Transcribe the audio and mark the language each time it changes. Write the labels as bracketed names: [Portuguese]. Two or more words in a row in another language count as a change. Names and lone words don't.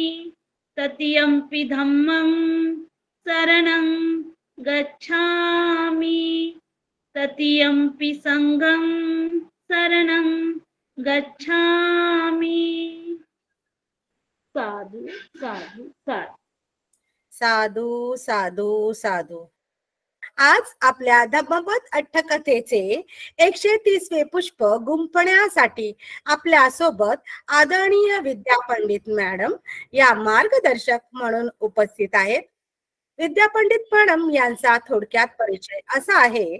[Pali] तृतीयंपि धम्मं शरणं गच्छामि. तृतीयंपि संघं शरणं गच्छामि. साधु साधु साधु साधू साधू साधू. [Marathi] आज आपल्या धम्मपद अट्टकथेचे 130वे पुष्प गुंफण्यासाठी आपल्या सोबत आदरणीय विद्या पंडित मॅडम या मार्गदर्शक म्हणून उपस्थित आहेत. विद्या पंडित मॅडम यांचा थोडक्यात परिचय असा आहे.